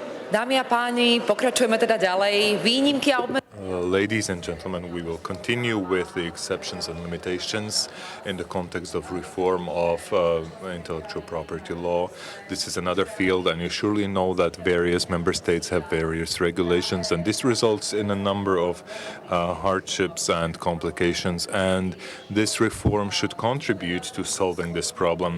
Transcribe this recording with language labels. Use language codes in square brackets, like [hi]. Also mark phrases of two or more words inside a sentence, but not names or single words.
[sk] Dámy a páni, pokračujeme teda ďalej. Výnimky a obmedzenia. [en] Ladies and gentlemen, we will continue with the exceptions and limitations in the context of reform of intellectual property law. This is another field, and you surely know that various member states have various regulations, and this results in a number of hardships and complications, and this reform should contribute to solving this problem.